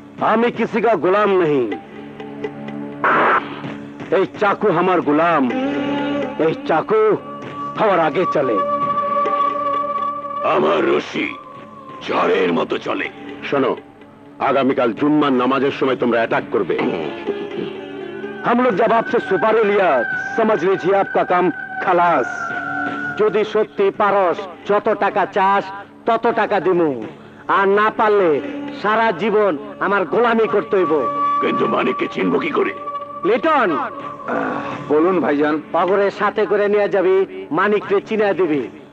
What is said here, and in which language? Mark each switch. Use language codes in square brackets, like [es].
[bn] আমি [hi] কিসি কা [bn] গোলাম নেই, এই চাকু আমার গোলাম, এই চাকু আমার আগে চলে। আমার রশি ঝড়ের মতো চলে। শোনো, আগামীকাল জুম্মার নামাজের সময় তোমরা অ্যাটাক করবে। [hi] हम लोग जब आपसे सुपारी लिया समझ लीजिए आपका काम खलास। [bn] যদি সত্যি পারস যত টাকা চাস তত টাকা দিমু, আর না পারলে সারা জীবন আমার গোলামি করতে হইব। কিন্তু মানিককে চিনবো কি করে? লিটন, বলুন ভাইজান। অগরের সাথে করে নিয়ে যাবি, মানিককে চিনা দিবি।